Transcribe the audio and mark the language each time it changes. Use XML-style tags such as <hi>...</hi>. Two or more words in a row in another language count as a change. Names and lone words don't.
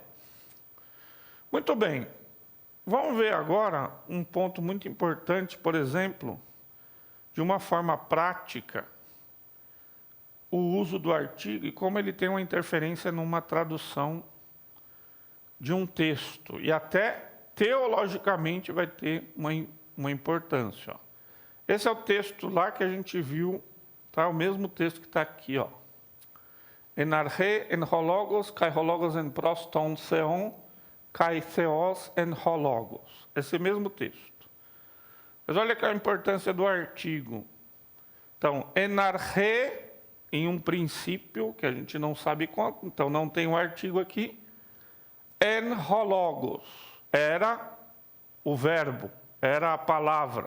<pt>Muito bem, vamos ver agora um ponto muito importante, por exemplo, de uma forma prática, o uso do artigo e como ele tem uma interferência numa tradução de um texto. E até teologicamente vai ter uma importância. Esse é o texto lá que a gente viu, tá? O mesmo texto que está aqui, ó.</pt> <el>Ἐν ἀρχῇ ἦν ὁ λόγος, καὶ ὁ λόγος ἦν πρὸς τὸν θεόν, καὶ θεὸς ἦν ὁ λόγος.</el> <pt>Esse mesmo texto. Mas olha que a importância do artigo. Então,</pt> <el>ἐν ἀρχῇ,</el> <pt>em um princípio, que a gente não sabe quanto, então não tem o artigo aqui.</pt> <el>Ἦν ὁ λόγος,</el> <pt>era o verbo, era a palavra.</pt>